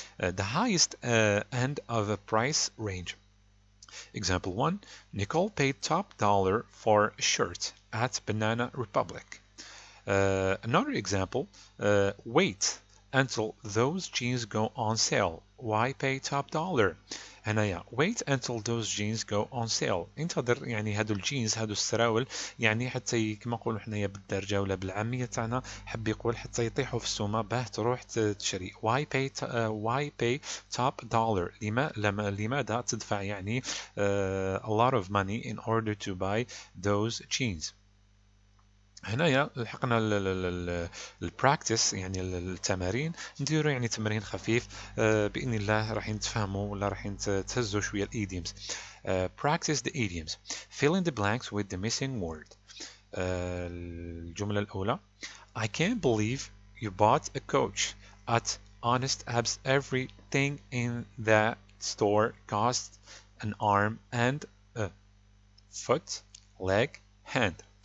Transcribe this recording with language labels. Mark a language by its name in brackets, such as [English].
[English] The highest end of a price range. Example 1 Nicole paid top dollar for a shirt at Banana Republic. Another example wait until those jeans go on sale. Why pay top dollar? [Arabic] هنايا [English] wait until those jeans go on sale. [Arabic] انتظر يعني هادو الجينز هادو السراول يعني حتى كما نقولوا حنايا بالدرجة ولا بالعامية تاعنا حب يقول حتى يطيحوا في السومة باه تروح تشري. [English] why pay top dollar [Arabic] لماذا تدفع يعني [English] a lot of money in order to buy those jeans. [Arabic] هنايا لحقنا البراكتس يعني التمارين نديروا يعني تمرين خفيف بإذن الله راح تفهموا ولا راح تهزوا شوية الإيديومز. [English] Practice the idioms. Fill in the blanks with the missing word. [Arabic] الجملة الأولى [English] I can't believe you bought a coach at Honest Abs. Everything in that store cost an arm and a foot, leg, hand.